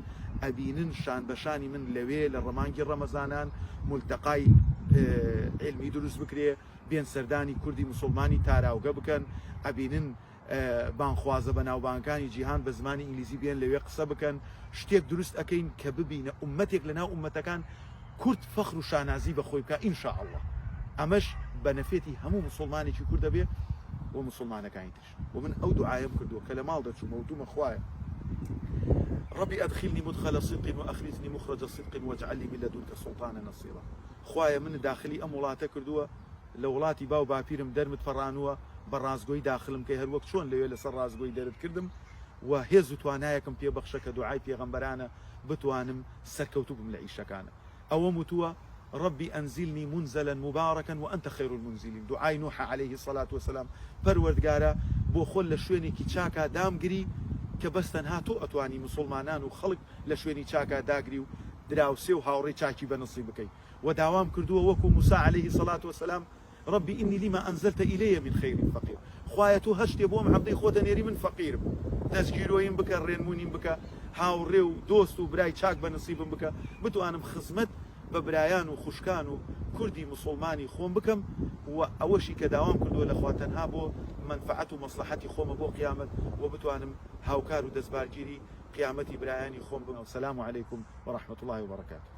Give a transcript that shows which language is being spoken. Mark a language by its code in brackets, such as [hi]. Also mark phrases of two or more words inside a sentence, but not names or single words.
[ckb] ئەبینن شان بەشانی من لەوێ لە ڕەمانگی ڕەمەزانان [ar] مولتەقای علمی [ckb] دروست بکرێ بێن سەردانی کوردی مسلمانی تاراوگە بکەن ئەبینن بانخوازە بەناوبانگەکانی جیهان بە زمانی ئینگلیزی بێن لەوێ قسە بکەن شتێک دروست ئەەکەین کە ببینە ئومەتێک لەناو ئومەتەکان کورد فەخر و شانازی بەخۆی بکە ئینشاءڵڵا ئەمەش بە نەفێتی هەموو مسلمانێکی کورد دەبێ و مسلمانەکانی تر و من ئەو دوعایم کردووە کە لە ماڵ دەچوومە وتومە خوایە [ar] ربي أدخلني مدخل صدق وأخرجني مخرج صدق واجعل لي من لدنك سلطانا نصيرا [ckb] خوايا من داخلي أم وڵاتە کردووە لە وڵاتی باو باپیرم دەرمت فەڕانووە بە ڕازگۆی داخلم کە هەر وەک چۆن لەوێ لەسەر ڕازگۆی دەرت کردم و هێز و توانایەکم پێبەخشە کە دوعای پێغەمبەرانە بتوانم سەرکەوتوو بم لە ئیشەکانە ئەوە وتووە [ar] ربي أنزلني منزلا مباركا وأنت خير المنزلين دعاء نوح عليه الصلاة والسلام [ckb] پەروەردگارە بۆ خۆل لە شوێنێکی چاکە دامگری کە بەس تەنها تۆ ئەتوانی مسلمانان و خەڵک لە شوێنی چاکە داگری و دراوسێ و هاوڕێی چاکی بەنسیب بکەیت و داوام کردووە وەکو موسى [ar] عليه الصلاة والسلام ربي إني لما أنزلت إلي من خير فقير [ckb] خوايا تو هەشتێ بۆم عەبدەی خۆتە نێری من فەقیرم دەستگیرۆیم بکە ڕێنمونیم بکە هاوڕێ و دۆست و برای چاک بەنسیبم بکە بتوانم خزمەت بە برایان و خوشکان و کوردی مسلمانی خۆم بکەم و ئەوەشی کە داوام کردووە لەخوا تەنها بۆ منفعەت و مەسلحەتی خۆمە بۆ قیامەت و بتوانم هاوکار و دەستبارگیری قیامەتی برایانی خۆم بم. [ar] السلام عليكم ورحمة الله وبركاته.